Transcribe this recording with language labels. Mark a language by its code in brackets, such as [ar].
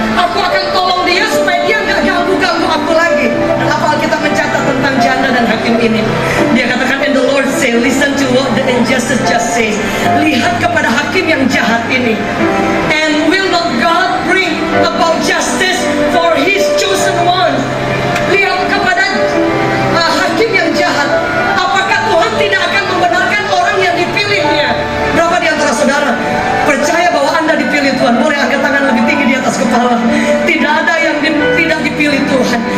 [id] Aku akan tolong dia supaya dia nggak ganggu aku lagi. Dan apa Alkitab mencatat tentang janda dan hakim ini? Dia katakan, [en] and the Lord say, listen to what the injustice just says. [id] Lihat kepada hakim yang jahat ini. [en] And will not God bring about justice for His chosen ones? [id] Lihat kepada hakim yang jahat. Apakah Tuhan tidak akan membenarkan orang yang dipilihnya? Berapa di antara saudara percaya bahwa Anda dipilih Tuhan? Boleh angkat tangan lebih tinggi di atas kepala. Tidak ada yang tidak dipilih Tuhan.